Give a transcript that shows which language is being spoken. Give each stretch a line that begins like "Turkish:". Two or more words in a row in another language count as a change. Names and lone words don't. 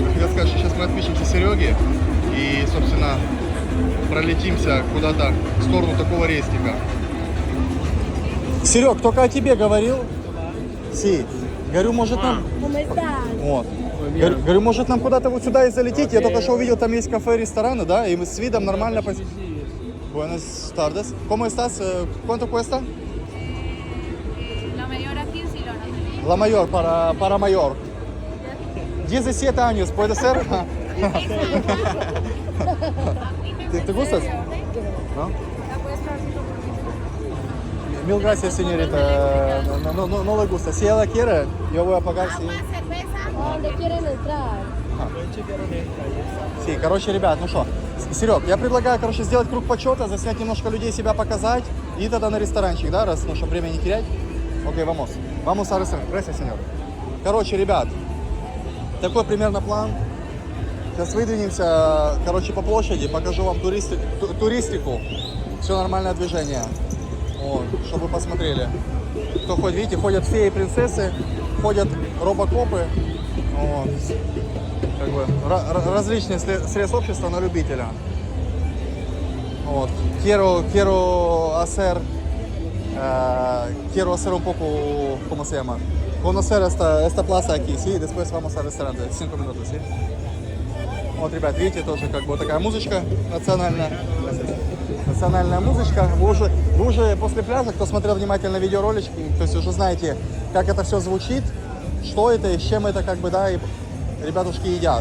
Russian: Хотел сказать, что сейчас мы отпишемся Сереге и, собственно, пролетимся куда-то в сторону такого рестика. Серег, только о тебе говорил. Си. Говорю, может нам... Вот. Говорю, может нам куда-то вот сюда и залететь. Я только что увидел, там есть кафе, рестораны, да, и мы с видом нормально...
Spanish: Buenas tardes. ¿Cómo estás? ¿Cuánto cuesta? La mayor aquí sí lo no. La mayor, para mayor. 17 años, ¿puede ser? ¿Te gustas? ¿No? Mil gracias, señorita. No le gusta. Si ella quiere, yo voy a pagar. Sí. ¿A dónde quieren entrar? Sí,
Russian: короче, ребят, ну что, Серег, я предлагаю, короче, сделать круг почета, заснять немножко людей, себя показать, и тогда на ресторанчик, да, раз, ну, чтобы время не терять. Окей,
Spanish: vamos. Vamos a restaurant. Gracias, señor.
Russian: Короче, ребят, такой примерно план. Сейчас выдвинемся, короче, по площади, покажу вам туристику. Все нормальное движение. Вот, чтобы вы посмотрели. Кто ходит, видите, ходят феи, принцессы, ходят робокопы. Вот. Как бы различные средства общества на любителя. Вот.
Spanish: Quiero hacer un poco, ¿cómo se llama? Conocer esta plaza aquí, sí, y después vamos al restaurante.
Russian: 5 минут, sí. Вот, ребят, видите, тоже как бы вот такая музычка национальная. Национальная музычка. Вы уже после пляжа, кто смотрел внимательно видеоролики, то есть уже знаете, как это все звучит, что это и с чем это, как бы, да, и ребятушки едят.